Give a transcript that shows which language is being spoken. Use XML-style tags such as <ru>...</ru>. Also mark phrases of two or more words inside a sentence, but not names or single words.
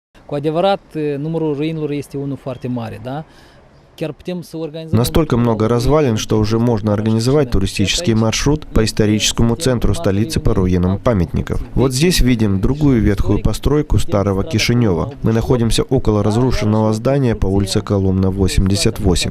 <ro>Cu adevărat, numărul ruinelor este unul foarte mare, da?</ro> <ru>Настолько много развалин, что уже можно организовать туристический маршрут по историческому центру столицы по руинам памятников. Вот здесь видим другую ветхую постройку старого Кишинева. Мы находимся около разрушенного здания по улице Колумна, 88.</ru>